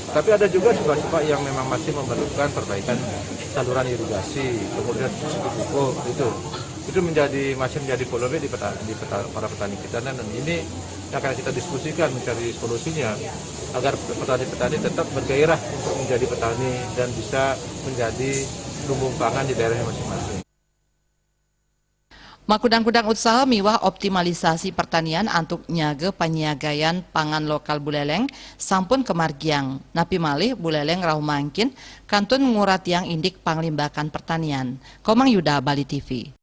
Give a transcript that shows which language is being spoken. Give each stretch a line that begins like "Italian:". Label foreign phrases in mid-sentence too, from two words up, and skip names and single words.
Indonesian: Tapi ada juga subak-subak yang memang masih memerlukan perbaikan saluran irigasi, kemudian subsidi pupuk itu masih menjadi polemik di para petani kita, dan ini akan kita diskusikan mencari solusinya agar petani-petani tetap bergairah untuk menjadi petani dan bisa menjadi lumbung pangan di daerahnya masing-masing.
Balinese: Makudang-kudang usaha miwah optimalisasi pertanian antuk nyage panyiagayan pangan lokal Buleleng sampun kemargiang. Napi malih Buleleng rauh mangkin kantun ngurat yang indik panglimbakan pertanian. Komang Yuda, Bali TV.